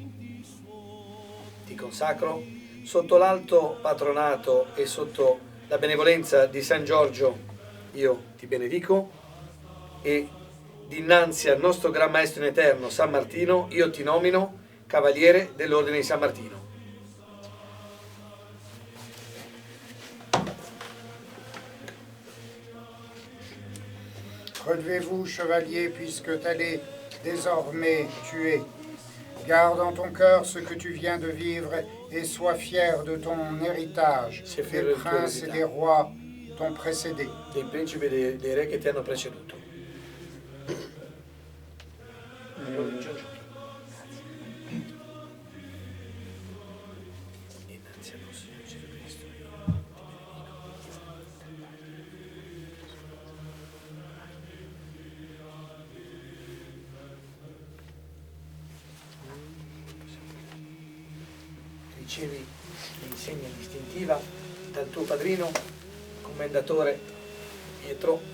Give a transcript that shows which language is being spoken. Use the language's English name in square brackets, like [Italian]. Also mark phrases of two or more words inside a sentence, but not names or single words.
[Italian] ti consacro, sotto l'alto patronato e sotto la benevolenza di San Giorgio, io ti benedico, e dinanzi al nostro Gran Maestro in Eterno, San Martino, io ti nomino Cavaliere dell'Ordine di San Martino. [French] Relevez-vous, chevalier, puisque tel est désormais tué. Garde en ton cœur ce que tu viens de vivre et sois fier de ton héritage. [Italian] Sii fiero [French] Les [Italian] del tuo [French] princes et [Italian] eredità. [French] des rois t'ont précédé. [Italian] Dei principi e dei re che ti hanno preceduto. Innanzi al nostro Signore Gesù Cristo, io ricevi l'insegna distintiva dal tuo padrino, commendatore Pietro.